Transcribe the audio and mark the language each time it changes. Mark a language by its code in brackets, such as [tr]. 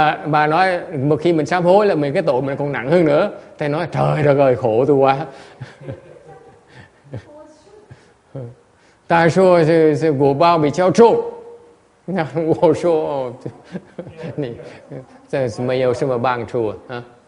[vi] Bà nói một khi mình sám hối là cái tội mình còn nặng hơn nữa. Thầy nói trời đất ơi khổ tôi quá. Tại sao sự [zh] 果报比较重？我说你这没有什么帮助啊。